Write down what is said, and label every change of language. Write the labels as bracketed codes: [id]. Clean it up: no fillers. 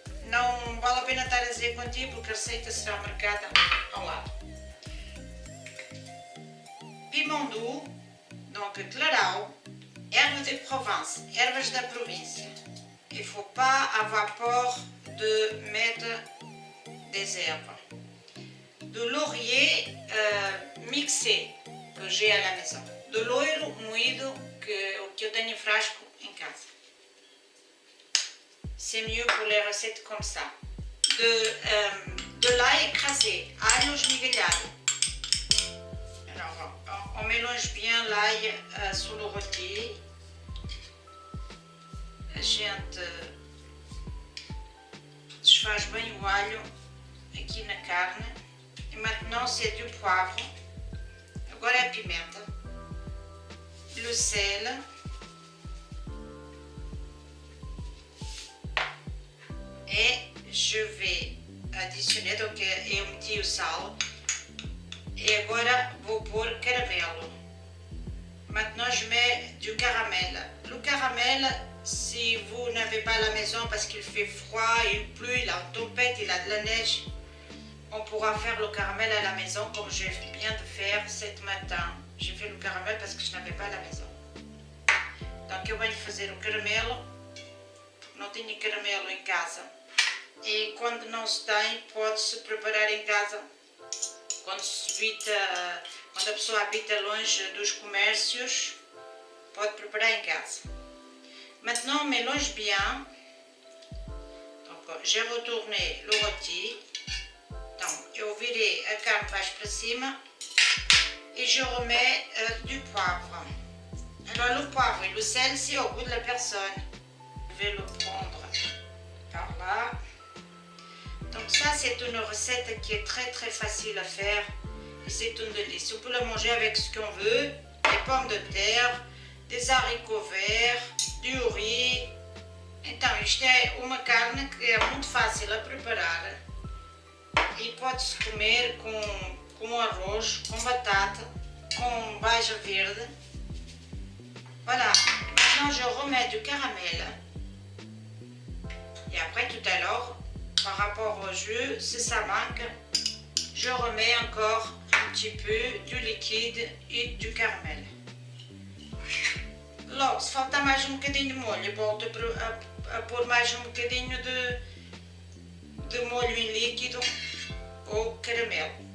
[pt] Não vale a pena estar a dizer quantia porque a receita será marcada ao lado. [fr] Piment doux, donc clarau. Herbes de Provence, [pt] ervas da província. [fr] Il ne faut pas avoir peur de mettre des herbes. De laurier mixé que j'ai à la maison. [pt] De loiro moído que eu tenho frasco em casa. [fr] C'est mieux pour les recettes comme ça. De l'ail écrasé, [pt] alho esmigalhado. [fr] Alors, on mélange bien l'ail sur le rôti. [pt] A gente desfaz bem o alho aqui na carne. [fr] E maintenant c'est du poivre. [pt] Agora é a pimenta. [fr] Le sel. Et je vais additionner, donc [pt] eu meti o sal. Et agora vou pôr caramelo. [fr] Maintenant je mets du caramel. Le caramel, si vous n'avez pas à la maison parce qu'il fait froid, il pleut, il a une tempête, il a de la neige, on pourra faire le caramel à la maison comme je viens de faire ce matin. J'ai fait le caramel parce que je n'avais pas à la maison. [pt] Donc eu venho fazer o caramelo, porque não tinha caramelo em casa. E quando não se tem, pode-se preparar em casa. Quando a pessoa habita longe dos comércios, pode preparar em casa. [fr] Maintenant, on mélange bien. Donc, j'ai retourné le rôti. Donc, [pt] eu virei a carne mais para cima [fr] et je remets du poivre. Alors, le poivre et le sel, c'est au goût de la personne. Je vais le prendre par là. ça, c'est une recette qui est très très facile à faire. Et c'est une délice. On peut la manger avec ce qu'on veut. Des pommes de terre, des haricots verts, du riz. [pt] Então, isto é uma carne que é muito fácil a preparar. E pode-se comer com arroz, com batata, com baja verde. [fr] Voilà. Maintenant, je remets du caramel. Et après, tout à l'heure, par rapport au jus, si ça manque, je remets encore un petit peu du liquide e du caramel. [pt] Logo, se faltar mais um bocadinho de molho, volto a pôr mais um bocadinho de molho em líquido ou caramelo.